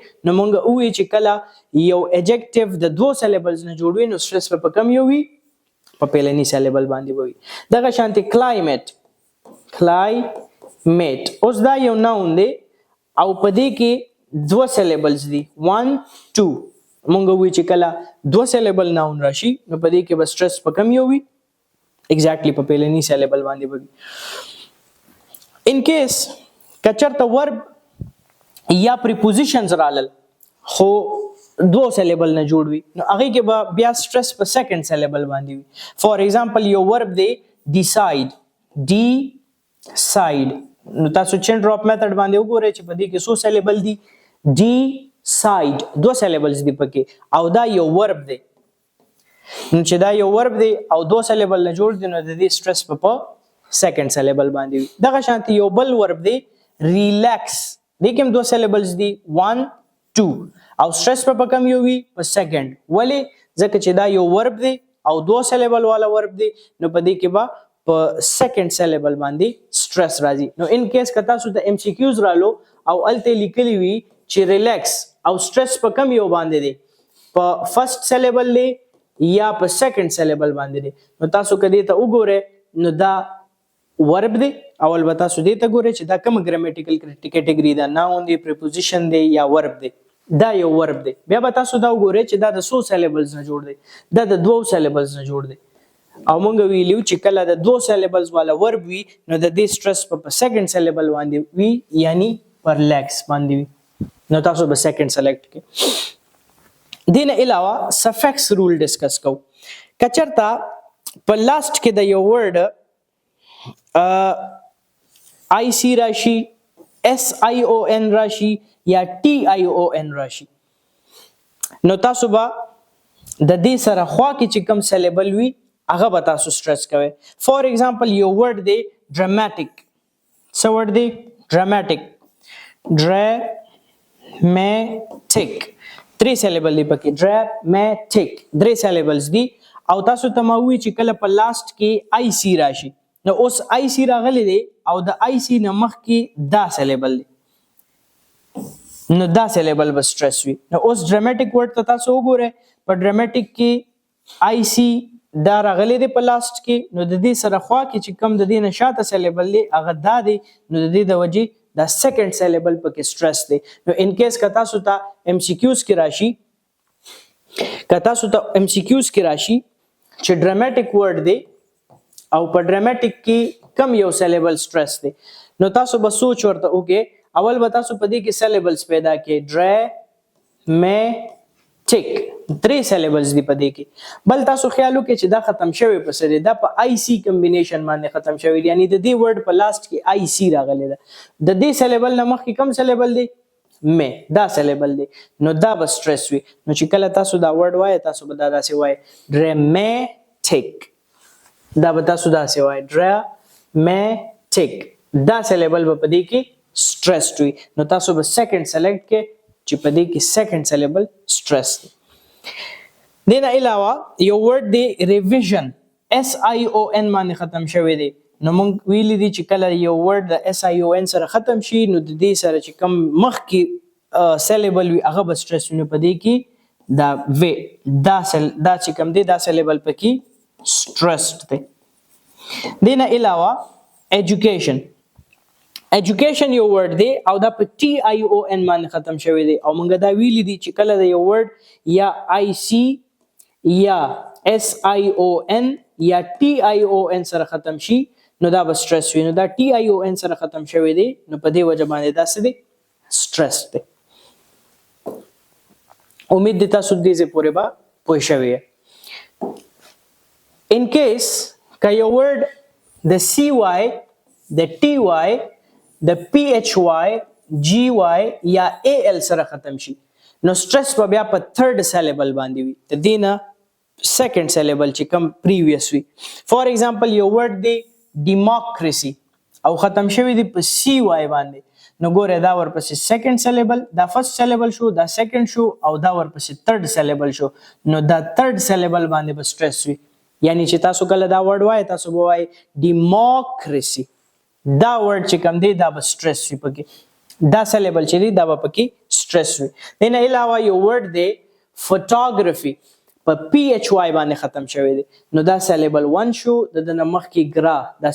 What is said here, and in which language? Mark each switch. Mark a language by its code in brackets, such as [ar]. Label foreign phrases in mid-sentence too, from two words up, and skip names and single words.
[ps] نو مونږ وی چې کله یو adjective د دوو syllables نه جوړ وي نو stress په کم یو وي په پیلنی syllable باندې وي. دغه شانتي climate اوس دا یو noun دی او په دې کې دوه syllables دي 1 2 مونږ وی چې کله دوه [en] syllable noun [ps] راشي نو په دې کې به stress په کم یو وي exactly په پیلنی syllable باندې وي. [en] in case [ps] کچرته verb یا prepositions رالل خو دو syllable نه جوړ وي نو هغه کې به بیا stress په [en] second syllable [ps] باندې وي. [en] for example [ps] یو verb دی decide نو تاسو [en] chin drop method [ps] باندې وګورئ چې په دې کې څو syllable دي decide دو syllables دي پکې او دا یو verb دی نو چې دا یو verb دی او دو syllable نه جوړ دي نو د دې stress په [en] second syllable [ps] باندې وي. دغه شانتي یو بل verb دی relax دې کې هم دو syllables دي 1 2 او stress په کم یو وي په second ولی ځکه چې دا یو verb دی او دو syllable والا verb دی نو په دې کې به په [en] second syllable [ps] باندې stress راځي. نو [en] in case [ps] که تاسو ته MCQs رالو او الته لیکلی وي چې relax او stress په کم یو باندې دی په [en] first syllable [ps] دی یا په [en] second syllable [ps] باندې دی نو تاسو کدی ته وګوره نو دا verb دی او البته تاسو دې ته ګورئ چې دا کوم [en] grammatical category [ps] دا noun دی preposition دی یا verb دی دا یو verb دی. بیا به تاسو دا وګورئ چې دا د څو syllables نه جوړ دی دا د دوو syllables نه جوړ دی او مونږ ویلو چې کله د دوه syllables والا verb وي نو د دې stress په [en] second syllable [ps] باندې وي یعنی پر legs باندې وي نو تاسو به [en] second select [ps] کې. دین علاوه [en] suffix rule discuss [ps] کو. کچرتا په لاست کې د یو word IC راشي SION راشي یا TION راشي نو تاسو به د دې سره خوا کې چې کوم syllable وي هغه به تاسو stress کوئ. [en] for example [ps] یو word دی dramatic څه word دی dramatic [en] three syllable [ps] دی پکې dramatic 3 syllables دی او تاسو ته ما وی چې کله په لاست کې IC راشي نو اوس IC راغلی دی او د IC نه مخ کې دا syllable دی نو دا syllable به stress وي. نو اوس [en] dramatic word [ps] ته تاسو وګورئ په dramatic کې IC دا راغلی دی په لاست کې نو د دې سره خوا کې چې کم د دې نشاته syllable دی هغه دا دی نو د دې د وجې دا [en] second syllable [ps] پکې stress دی. نو [en] in case [ps] که تاسو ته MCQs کې راشي چې [en] dramatic word [ps] دی او په dramatic کې کم یو syllable stress دی نو تاسو به سوچ ورته وکړئ اول به تاسو په دې کې syllables پیدا کړئ dramatic 3 syllables دی په دې کې بل تاسو خیال وکړئ چې دا ختم شوی په سره دا په [en] IC combination [ps] باندې ختم شوی یعنی د دې word په لاست کې IC راغلی ده د دې syllable نه مخکې کم syllable دی مې دا syllable دی نو دا به stress وي. نو چې کله تاسو دا word وایي تاسو به دا داسې وایي dramatic دا به تاسو داسې وایي dramatic دا syllable به په دې کې stressed وي نو تاسو به [en] second select [ps] کې چې په دې کې [en] second syllable stress [ps] دی. دین علاوه یو word دی revision SION باندې ختم شوی دی نو موږ ویلي دي چې کله یو word د SION سره ختم شي نو د دې سره چې کم مخ کې syllable وي هغه به stress وي نو په دې کې دا چې کم دی دا syllable پکې stressed دی. دین علاوه education یو word دی او دا په TION باندې ختم شوی دی او موږ دا ویلي دي چې کله د یو word یا IC یا SION یا TION سره ختم شي نو دا به stress وي نو دا TION سره ختم شوی دی نو په دې وجه باندې دا څه دی stress دی. امید دي تاسو دې پورې به پوه شوي. [en] in case [ps] که یو word د CY د TY د PHY GY یا AL سره ختم شي نو stress په بیا په [en] third syllable [ps] باندې وي د دې نه [en] second syllable [ps] چې کوم previous وي. [en] for example [ps] یو word دی democracy او ختم شوی دی په CY باندې نو ګوره دا ورپسې [en] second syllable [ps] دا [en] first syllable [ps] شو دا second شو او دا ورپسې [en] third syllable [ps] شو نو دا third syllable باندې به stress وي یعنی چې تاسو کله دا ورډ وای تاسو به وای ډیموکراسي دا ورډ چې کوم دی دا به سټرس وي پکې دا سلیبل چې دی دا به پکې سټرس وي دینه علاوه یو ورډ دی فوټوګرافي په [en] P H Y [ps] باندې ختم شوی دی نو دا سلیبل 1 شو د نمخ کې ګرا دا